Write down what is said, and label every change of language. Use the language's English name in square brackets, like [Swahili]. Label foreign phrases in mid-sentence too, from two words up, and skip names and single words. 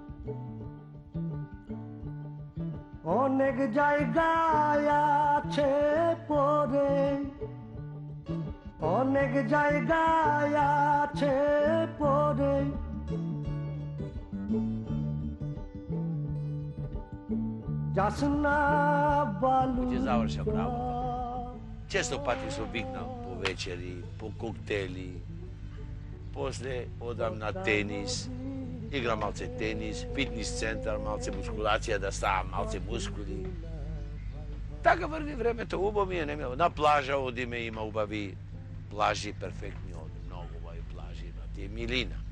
[Bangla] অনেক জায়গায় আছে পরে অনেক জায়গায় আছে পরে যাস না বালু [Macedonian] Често пати се викнам по вечери, по коктели, после одам на тенис, играм малце тенис, фитнес центар, малце мускулација да ставам малце мускули. Така врви времето, убаво ми е, на плажа одиме, има убави плажи, перфектни од многу убави плажи, на тие милина.